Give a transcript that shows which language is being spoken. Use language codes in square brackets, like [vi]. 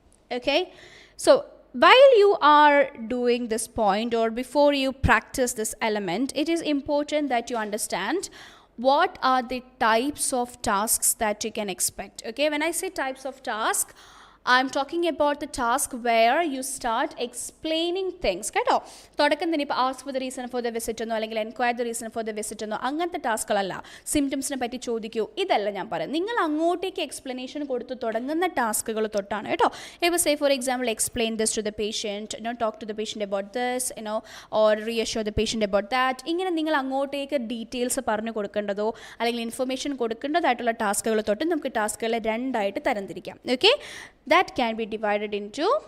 [en] Okay, so while you are doing this point, or before you practice this element, it is important that you understand what are the types of tasks that you can expect. Okay, when I say types of tasks, I'm talking about the task where you start explaining things. [ml] കേട്ടോ, തുടക്കം തന്നെ ഇപ്പോൾ [en] ask for the reason for the visit [ml] എന്നോ അല്ലെങ്കിൽ [en] enquire the reason for the visit [ml] എന്നോ അങ്ങനത്തെ ടാസ്കുകളല്ല. സിംറ്റംസിനെ പറ്റി ചോദിക്കൂ, ഇതല്ല ഞാൻ പറയാം. നിങ്ങൾ അങ്ങോട്ടേക്ക് എക്സ്പ്ലനേഷൻ കൊടുത്ത് തുടങ്ങുന്ന ടാസ്കുകൾ തൊട്ടാണ് കേട്ടോ. [en] ഇപ്പോൾ say for example, explain this to the patient, talk to the patient about this, or reassure the patient about that. [ml] ഇങ്ങനെ നിങ്ങൾ അങ്ങോട്ടേക്ക് ഡീറ്റെയിൽസ് പറഞ്ഞു കൊടുക്കേണ്ടതോ അല്ലെങ്കിൽ ഇൻഫർമേഷൻ കൊടുക്കേണ്ടതായിട്ടുള്ള ടാസ്കുകൾ തൊട്ട് നമുക്ക് ടാസ്കുകളെ രണ്ടായിട്ട് തരംതിരിക്കാം. [en] okay, that can be divided into